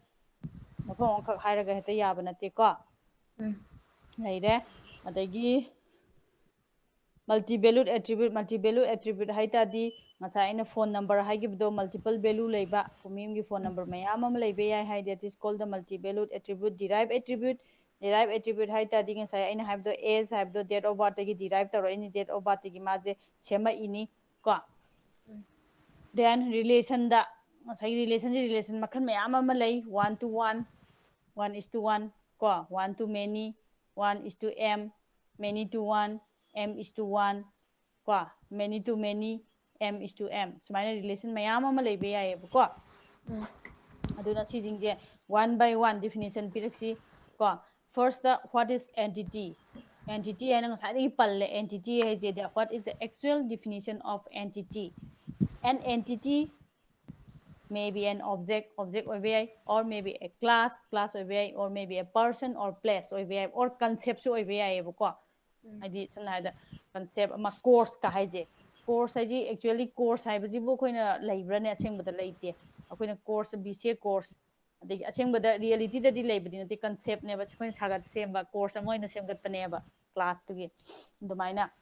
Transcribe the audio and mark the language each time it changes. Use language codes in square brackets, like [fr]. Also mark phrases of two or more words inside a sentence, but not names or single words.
[mni] ꯃꯐꯝ ꯑꯃꯈꯛ ꯍꯥꯏꯔꯒ ꯍꯦꯛꯇ ꯌꯥꯕ ꯅꯠꯇꯦꯀꯣ ꯂꯩꯔꯦ ꯑꯗꯒꯤ [en] multi value attribute [mni] ꯍꯥꯏ ꯇꯥꯔꯗꯤ ꯉꯁꯥꯏ ꯑꯩꯅ [en] phone number [mni] ꯍꯥꯏꯈꯤꯕꯗꯣ [en] multiple value [mni] ꯂꯩꯕ ꯃꯤ ꯑꯃꯒꯤ [en] phone number [mni] ꯃꯌꯥꯝ ꯑꯃ ꯂꯩꯕ ꯌꯥꯏ ꯍꯥꯏ [en] that is call the multi value attribute derive attribute [mni] ꯍꯥꯏ ꯇꯥꯔꯗꯤ ꯉꯁꯥꯏ ꯑꯩꯅ ꯍꯥꯏꯕꯗꯣ ꯑꯦꯖ ꯍꯥꯏꯕꯗꯣ [en] date of [mni] ꯕꯥꯔꯠꯇꯒꯤ ꯗꯤꯔꯥꯏꯞ ꯇꯧꯔꯛꯏꯅꯤ [en] date of [mni] ꯕꯥꯔꯠꯇꯒꯤ ꯃꯥꯁꯦ ꯁꯦꯝꯃꯛꯏꯅꯤ ꯀꯣ [en] then relationda [mni] ꯉꯁꯥꯏꯒꯤ ꯔꯤꯂꯦꯁꯟ ꯃꯈꯜ ꯃꯌꯥꯝ ꯑꯃ ꯂꯩ 1:1 1:1 ꯀꯣ [en] 1:many 1:m many to 1 m:1 [mni] ꯀꯣ [en] many to many m:m [mni] ꯁꯨꯃꯥꯏꯅ ꯔꯤꯂꯦꯁꯟ ꯃꯌꯥꯝ ꯑꯃ ꯂꯩꯕ ꯌꯥꯏꯑꯕꯀꯣ ꯑꯗꯨꯅ ꯁꯤꯁꯤꯡꯁꯦ [en] 1 by 1 definition [mni] ꯄꯤꯔꯛꯁꯤ ꯀꯣ [en] first what is entity [mni] ꯍꯥꯏꯅ ꯉꯁꯥꯏꯗꯒꯤ ꯄꯜꯂꯦ ꯑꯦꯟꯇꯤꯇꯤ ꯍꯥꯏꯁꯦ [en] what is the actual definition of entity an entity may be an object [mni] ꯑꯣꯏꯕ ꯌꯥꯏ [en] or maybe a class [mni] ꯑꯣꯏꯕ ꯌꯥꯏ [en] or maybe a person or place [mni] ꯑꯣꯏꯕ ꯌꯥꯏ [en] or concept [mni] ꯁꯨ ꯑꯣꯏꯕ ꯌꯥꯏꯑꯕꯀꯣ ꯍꯥꯏꯗꯤ ꯁꯝꯅ ꯍꯥꯏꯔꯕꯗ ꯀꯟꯁꯦꯞ ꯑꯃ ꯀꯣꯔꯁꯀ ꯍꯥꯏꯁꯦ ꯀꯣꯔꯁ ꯍꯥꯏꯁꯤ ꯑꯦꯛꯆꯨꯋꯦꯂꯤ ꯀꯣꯔꯁ ꯍꯥꯏꯕꯁꯤꯕꯨ ꯑꯩꯈꯣꯏꯅ ꯂꯩꯕ꯭ꯔꯅꯦ ꯑꯁꯦꯡꯕꯗ ꯂꯩꯇꯦ ꯑꯩꯈꯣꯏꯅ ꯀꯣꯔꯁ BCA ꯀꯣꯔꯁ ꯑꯗꯒꯤ ꯑꯁꯦꯡꯕꯗ ꯔꯤꯌꯦꯂꯤꯇꯤꯗꯗꯤ ꯂꯩꯕꯗꯤ ꯅꯠꯇꯦ ꯀꯟꯁꯦꯞꯅꯦꯕ ꯑꯩꯈꯣꯏꯅ ꯁꯦꯝꯕ ꯀꯣꯔꯁ ꯑꯃ ꯑꯣꯏꯅ ꯁꯦꯝꯒꯠꯄꯅꯦꯕ ꯀ꯭ꯂꯥꯁꯇꯨꯒꯤ ꯑꯗꯨꯃꯥꯏꯅ